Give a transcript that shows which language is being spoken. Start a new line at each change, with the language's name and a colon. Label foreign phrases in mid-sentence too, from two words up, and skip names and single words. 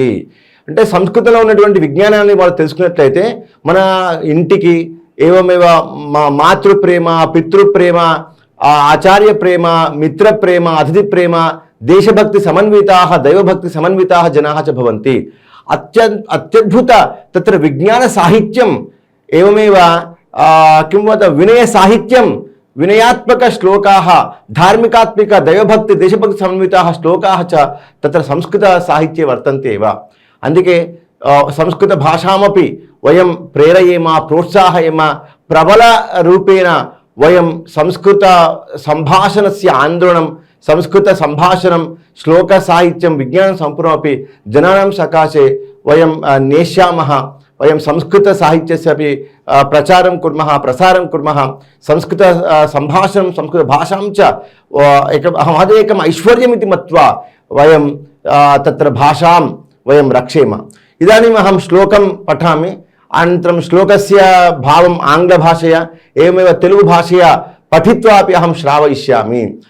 Telugu: అంటే సంస్కృతంలో ఉన్నటువంటి విజ్ఞానాన్ని వాళ్ళు తెలుసుకున్నట్లయితే మన ఇంటికి
Sanskrit: ఏవమేవ మాతృప్రేమ, పితృప్రేమ, ఆచార్య ప్రేమ, మిత్ర ప్రేమ, అతిథి ప్రేమ, దేశభక్తి సమన్వితాः, దైవభక్తి సమన్వితాः జనాः చ భవంతి. అత్యద్భుత తత్ర విజ్ఞాన సాహిత్యం ఏవమేవ किं वद विनय साहित्यं, विनयात्मक श्लोकाः, धार्मिकात्मिक दैवभक्ति देशभक्ति समन्विताः श्लोकाः च तत्र संस्कृत साहित्ये वर्तन्ते एव. అందుకే సంస్కృత భాషామపి వయం ప్రేరయేమ, ప్రోత్సాహయేమ, ప్రబల రూపేణ వయం సంస్కృత సంభాషణస్య ఆందోళనం, సంస్కృత సంభాషణం, శ్లోక సాహిత్యం, విజ్ఞానం సంపూర్ణమపి జనానాం సకాశే వయం నేష్యామः. वयं संस्कृत साहित्यस्य अपि प्रचारं कुर्मः, प्रसारं कुर्मः. संस्कृत संभाषणं, संस्कृत भाषां च महदेकम् ऐश्वर्यमिति मत्वा वयं तत्र भाषां वयं रक्षेम. इदानीम् अहं श्लोकं पठामि, अनन्तरं श्लोकस्य भावम् आङ्ग्लभाषया एवमेव तेलुगुभाषया पठित्वा अपि अहं श्रावयिष्यामि.